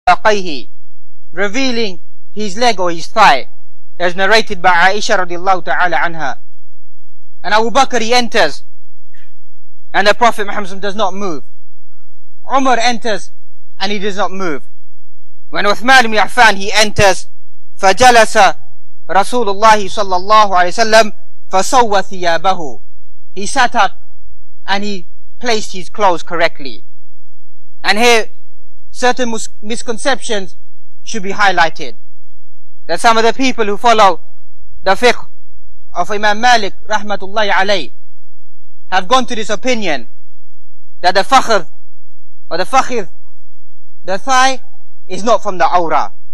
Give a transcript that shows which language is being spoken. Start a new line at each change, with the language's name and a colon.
English: alayhi, revealing his leg or his thigh, as narrated by Aisha radiAllahu ta'ala anha. And Abu Bakr, he enters, and the Prophet Muhammad does not move. Umar enters, and he does not move. When Uthman ibn Affan, he enters,
Arabic: فَجَلَسَ رَسُولُ اللَّهِ صَلَّى اللَّهُ عَلَيْهِ وسلم فَسَوَّ ثِيَابَهُ.
English: He sat up, and he placed his clothes correctly. And here, certain misconceptions should be highlighted. That some of the people who follow the fiqh of Imam Malik, rahmatullahi, alayhi, have gone to this opinion that the fakhr or the fakhid, the thigh, is not from the awrah.